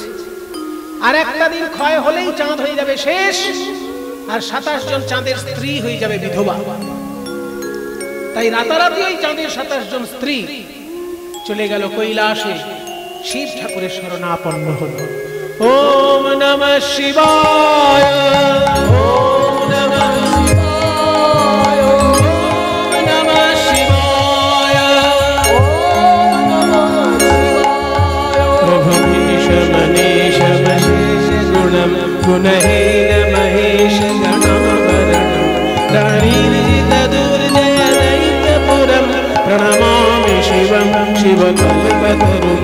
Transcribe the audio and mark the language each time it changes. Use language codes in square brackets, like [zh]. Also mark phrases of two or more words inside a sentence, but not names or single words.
[bn] আর একটা দিন ক্ষয় হলেই চাঁদ হয়ে যাবে শেষ, আর 27 জন চাঁদের স্ত্রী হয়ে যাবে বিধবা। তাই রাতারাতি ওই চাঁদের 27 জন স্ত্রী চলে গেল কৈলাসে, শিব ঠাকুরের শরণাপন্ন হলো। [sa] ওম নমঃ শিবায়, ওম নমঃ শিবায়, ওম নমঃ শিবায়, ওম নমঃ শিবায়। প্রভুমীশ মনীষ মহেশ গুণম গুণহীন মহেশ গণাবরণম প্রাণীরিত দুর্জয় দৈত্যপুরম প্রণমামি শিবম শিবকল্পতরুম।